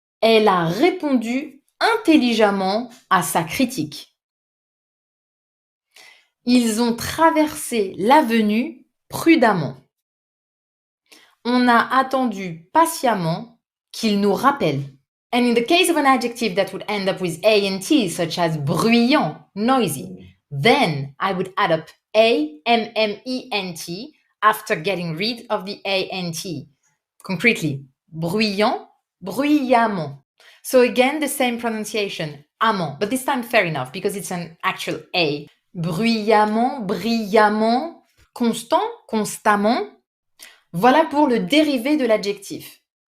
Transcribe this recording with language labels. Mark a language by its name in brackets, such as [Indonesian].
[French] Elle a répondu intelligemment à sa critique. Ils ont traversé l'avenue prudemment. On a attendu patiemment qu'il nous rappelle. [English] And in the case of an adjective that would end up with A and T, such as bruyant, noisy, then I would add up A-M-M-E-N-T after getting rid of the A and T. Concretely, bruyant, bruyamment. So again, the same pronunciation, amant, but this time fair enough because it's an actual A. [French] Bruyamment, brillamment, constant, constamment. Voilà pour le dérivé de l'adjectif.